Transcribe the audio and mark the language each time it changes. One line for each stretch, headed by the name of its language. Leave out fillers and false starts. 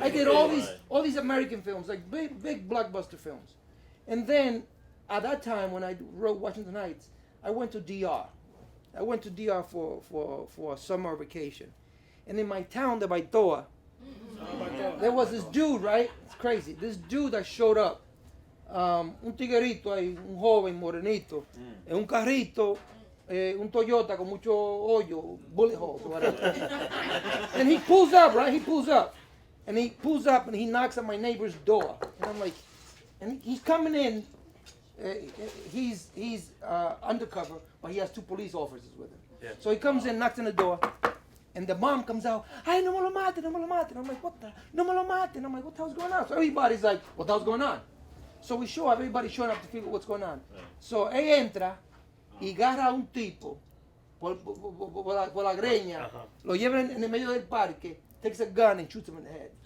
English: I did all these American films, like big blockbuster films. And then at that time when I wrote Washington Heights, I went to DR. I went to DR for a summer vacation. And in my town, the Baitoa, there was this dude, right? It's crazy. This dude that showed up.
Spanish: Un tiguerito ahí, un joven morenito, en un carrito, un Toyota con mucho hoyo,
English: bullet holes, whatever. And he pulls up, right? He pulls up. And he knocks at my neighbor's door. And I'm like, and he's coming in. He's undercover, but he has 2 police officers with him. Yeah. So he comes in, knocks on the door. And the mom comes out,
Spanish: ay, no me lo maten.
English: I'm like, what the?
Spanish: No me lo maten.
English: I'm like, what the hell's going on? So everybody's like, what the hell's going on? So we show up, everybody's showing up to figure what's going on. Right.
Spanish: So ella entra y agarra a un tipo por la greña, lo lleva en el medio del parque,
English: takes a gun and shoots him in the head.